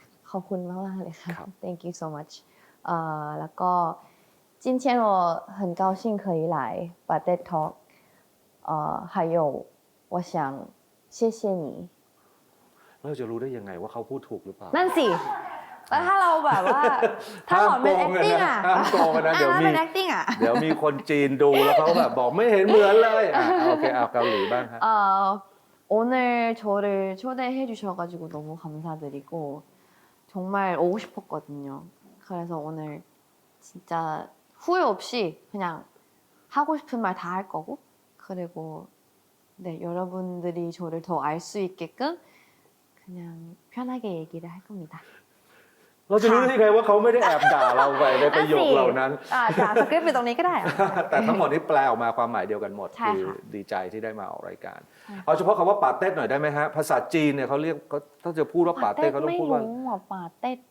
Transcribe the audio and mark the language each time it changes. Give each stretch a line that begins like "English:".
Thai: ขอบคุณมากๆเลยค่ะ
English: thank you so much
Thai: แล้วก็
Chinese: 今天我很高兴可以来 Pate Talk 还有我想谢谢你
Thai: เราจะรู้ได้ยังไงว่าเขาพูดถูกหรือเปล่า นั่นสิแล้วถ้าเราแบบว่าถ้าสอนเป็น acting อ่ะ ห้ามโกงกันนะเดี๋ยว ถ้า มี เป็น acting อ่ะ เดี๋ยวมีคนจีนดูแล้วเขาแบบบอกไม่เห็นเหมือนเลยโอเคเอาเกาหลีบ้างครับ
Korean: 오늘 저를 초대해 주셔가지고 너무 감사드리고 정말 오고 싶었거든요. 그래서 오늘 진짜 후회 없이 그냥 하고 싶은 말 다 할 거고 그리고 네 여러분들이 저를 더 알 수 있게끔 그냥 편하게 얘기를 할 겁니다.
Thai: เราจะรู้ได้ยังไงว่าเขาไม่ได้แอบด่าเราไปในประโยคเหล่านั้น ด่าสคริปต์อยู่ตรงนี้ก็ได้อะ แต่ทั้งหมดนี้แปลออกมาความหมายเดียวกันหมด ใช่ คือ ค่ะ ดีใจที่ได้มาออกรายการ ใช่ เอาเฉพาะคำว่าป่าเต้หน่อยได้ไหมฮะภาษาจีนเนี่ยเขาเรียกถ้าจะพูดว่าป่าเต้เขาต้อง ไม่ พูดว่า รู้อ่ะป่าเต็ด